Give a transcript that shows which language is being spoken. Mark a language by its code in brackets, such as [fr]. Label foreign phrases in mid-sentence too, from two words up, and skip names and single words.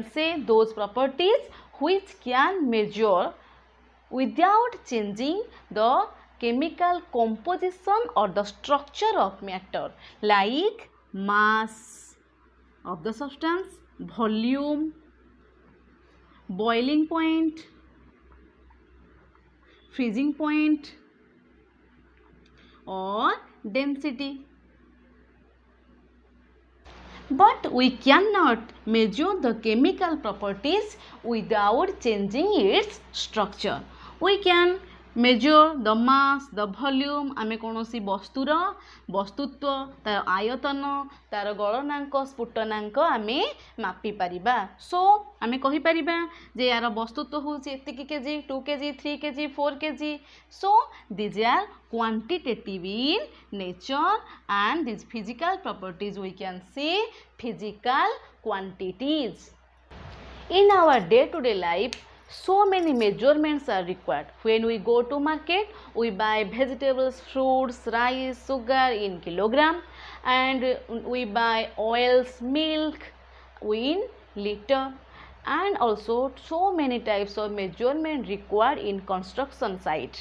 [en] say those properties which can measure without changing the chemical composition or the structure of matter, like mass of the substance, volume, boiling point, freezing point, or density. But we cannot measure the chemical properties without changing its structure. We can measure the mass, the volume. [or] ଆମେ କୌଣସି ବସ୍ତୁର ବସ୍ତୁତ୍ୱ, ତାର ଆୟତନ, ତାର ଗଳନାଙ୍କ, ସ୍ଫୁଟନାଙ୍କ ଆମେ ମାପି ପାରିବା. सो ଆମେ କହି ପାରିବା ଯେ ଯାର ବସ୍ତୁତ୍ୱ ହେଉଛି ଏତିକି केजी, 2 केजी, 3 केजी, 4 केजी. [en] So these are quantitative in nature, and these physical properties we can say physical quantities. In our day-to-day life, so many measurements are required. When we go to market, we buy vegetables, fruits, rice, sugar in kilogram, and we buy oils, milk in liter, and also so many types of measurement required in construction site.